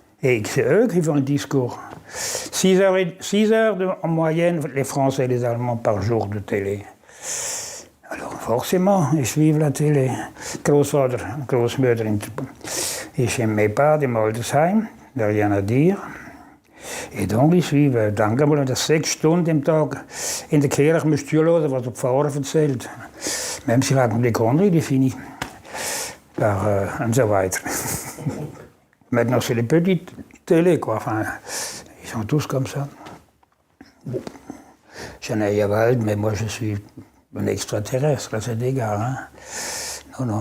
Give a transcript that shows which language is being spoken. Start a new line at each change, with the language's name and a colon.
French: Et c'est eux qui font le discours. 6 heures en moyenne, les Français et les Allemands par jour de télé. Alors forcément, ils suivent la télé.
German: Großvater, Großmutter.
French: Et chez mes parents, in Moldesheim, da rien à dire. Et donc, ils suivent.
German: Dann gehen wir 6 Stunden im Tag in der Kirche mit Zuhören, was der Pfarrer erzählt.
French: Même s'il raconte des conneries, il est fini.
German: Und so weiter.
French: Maintenant, c'est les petites télés, quoi. Enfin, ils sont tous comme ça. Bon. J'en ai à Wald, mais moi, je suis un extraterrestre, à cet égard. Hein. Non.